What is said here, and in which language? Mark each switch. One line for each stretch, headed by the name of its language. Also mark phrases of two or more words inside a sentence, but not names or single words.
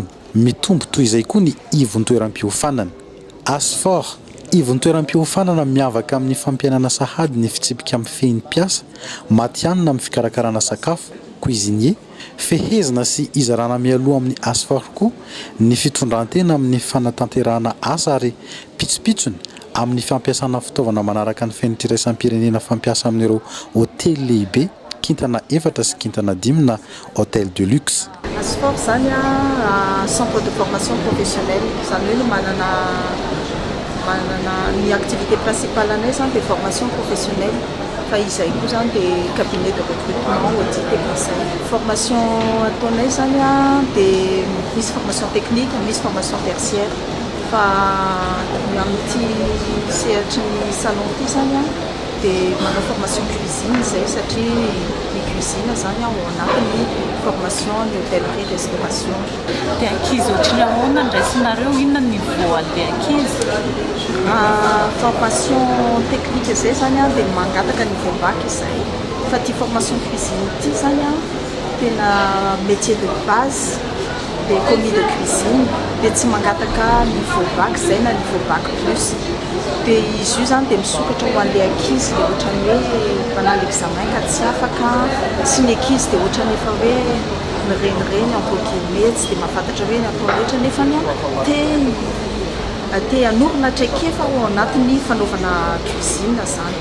Malagasy: Mitombo toy izay koa ny ivon-toeram-piofanana. Asfort, ivon-toeram-piofanana miavaka amin'ny fampianana sahady ny fitsipika amin'ny fehim-piasa, matianina amin'ny fikarakarana sakafo, cuisinier, fehezina sy izarana mialoha amin'ny Asfort koa ny fitondrantena amin'ny fanatanterahana asa ary pitsopitsony amin'ny fampiasana fitaovana manaraka ny fenitiraisam-pirenena fampiasa amin'ireo hôtely lehibe, kintana 4 sy kintana 5 na
French: hôtel de luxe. Asfort zany centre de formation professionnelle,
Malagasy: zany hoe manana ny
French: activité principale
Malagasy: anay zany
French: de formation professionnelle,
Malagasy: fa izay koa zany
French: de cabinet de recrutement audit et conseil.
Malagasy: Formation ataonay zany de misy
French: formation technique,
Malagasy: misy
French: formation tertiaire.
Malagasy: Fa amin'ity sehatry ny salon ity zany dia manao
French: formation cuisine
Malagasy: izay satria ny cuisine zany ao anatin'ny formation ny
French: hôtellerie restauration.
Malagasy: Dia ankizy ohatrany ahoana ndraisinareo, inona ny voan'ilay ankizy?
French: Formation technique
Malagasy: izay zany dia mangataka
French: niveau bac
Malagasy: izay. Fa ty
French: formation cuisine
Malagasy: ity zany tena
French: métier de base de commis de cuisine
Malagasy: dia tsy mangataka
French: niveau bac
Malagasy: zay na
French: niveau bac plus.
Malagasy: Dia izy io zany dia misokatra ho an'ilay ankizy dia ohatrany hoe manao examen ka tsy afaka sy ny ankizy dia ohatrany efa hoe mirenireny
French: entre guillemets
Malagasy: tsy dia mahafantatra hoe ny atao rehetra nefa te hanorina traikefa ao anatin'ny fanaovana cuisine zany.